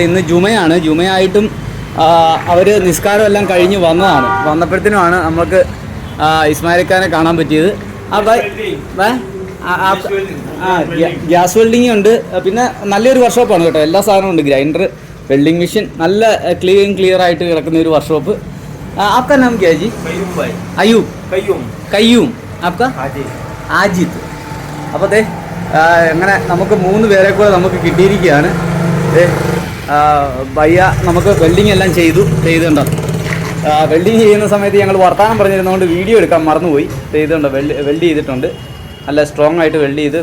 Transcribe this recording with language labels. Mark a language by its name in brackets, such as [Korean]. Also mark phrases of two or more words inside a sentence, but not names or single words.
[Malayalam] ഇന്ന് ജുമയായിട്ടും അവർ നിസ്കാരം എല്ലാം കഴിഞ്ഞ് വന്നപ്പോഴത്തേനുമാണ് നമുക്ക് ഇസ്മായിലിക്കാനെ കാണാൻ പറ്റിയത്. [English] gas welding ഉണ്ട്. [Malayalam] പിന്നെ നല്ലൊരു വർക്ക്ഷോപ്പാണ് കേട്ടോ. എല്ലാ സാധനവും ഉണ്ട്. ഗ്രൈൻഡർ, [English] welding machine, [Malayalam] നല്ല ക്ലിയർ ആയിട്ട് കിടക്കുന്ന ഒരു വർക്ക്ഷോപ്പ്. [Hindi] आपका नाम क्या है जी? अयूब कയ്യൂം. आपका ആജിത്ത്. [Malayalam] അപ്പോൾ ദേ അങ്ങനെ നമുക്ക് 3 പേരെ കൂടെ നമുക്ക് കിട്ടിയിരിക്കുകയാണ്. ഭയ്യ നമുക്ക് വെൽഡിങ് എല്ലാം ചെയ്തുണ്ടോ. വെൽഡിങ് ചെയ്യുന്ന സമയത്ത് ഞങ്ങൾ വർത്തമാനം പറഞ്ഞിരുന്നതുകൊണ്ട് വീഡിയോ എടുക്കാൻ മറന്നുപോയി. ചെയ്തുണ്ടോ, വെൽഡ് ചെയ്തിട്ടുണ്ട്. നല്ല സ്ട്രോങ് ആയിട്ട് വെൽഡ് ചെയ്ത്.